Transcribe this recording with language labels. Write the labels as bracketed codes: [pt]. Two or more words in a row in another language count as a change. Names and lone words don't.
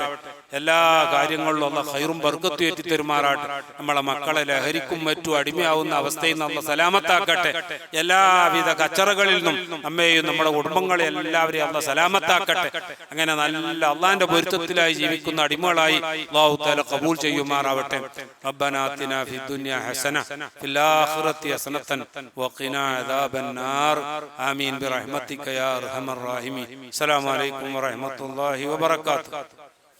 [ml] എല്ലാ കാര്യങ്ങളിലും അല്ലാഹ് ഖൈറും ബർക്കത്തും ഏറ്റി തരുമാറാവട്ടെ. നമ്മളെ മക്കളെ ലഹരിക്കും മറ്റും അടിമയാവുന്ന അവസ്ഥയിൽ നിന്ന് അല്ലാഹ് സലാമത്താക്കട്ടെ. എല്ലാവിധ കച്ചറകളിൽ നിന്നും നമ്മെയും നമ്മുടെ കുടുംബങ്ങളെ എല്ലാവരെയും അല്ലാഹ് സലാമത്താക്കട്ടെ. അങ്ങനെ നല്ല അല്ലാഹുവിന്റെ പൊരുത്തത്തിലായി ജീവിക്കുന്ന അടിമകളായി [ar] الله تعالى [ml] ഖബൂൽ ചെയ്യുമാറാവട്ടെ. [ar] ربنا آتنا في الدنيا حسنة في الآخرة حسنة وقنا عذاب النار آمين برحمتك يا أرحم الراحمين. السلام عليكم ورحمة الله وبركاته.